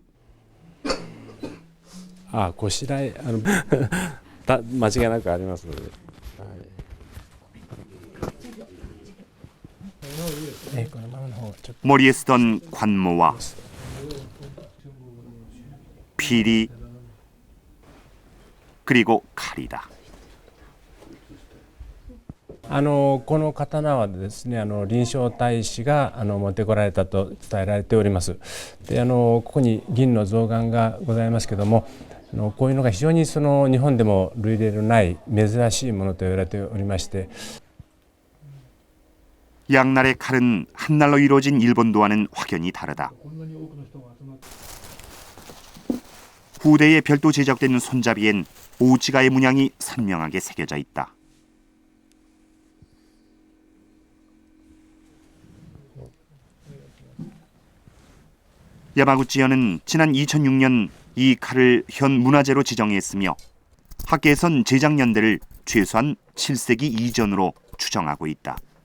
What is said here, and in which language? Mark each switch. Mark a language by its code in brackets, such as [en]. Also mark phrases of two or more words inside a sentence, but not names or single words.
[ja] 아, 고시라이 다 間違いなくありますので。 [ko] 머리에 쓰던 관모와 피리 그리고 칼이다. [ja] この刀はですね、臨床大師が持ってこられたと伝えられております。で、ここに銀の象眼がございますけども、こういうのが非常に日本でも類例のない珍しいものと言われておりまして。 [ko] 양날의 칼은 한 날로 이루어진 일본도와는 확연히 다르다. 후대에 별도 제작된 손잡이엔 오우치가의 문양이 선명하게 새겨져 있다. 야마구치현은 지난 2006년 이 칼을 현 문화재로 지정했으며 학계에선 제작 연대를 최소한 7세기 이전으로 추정하고 있다.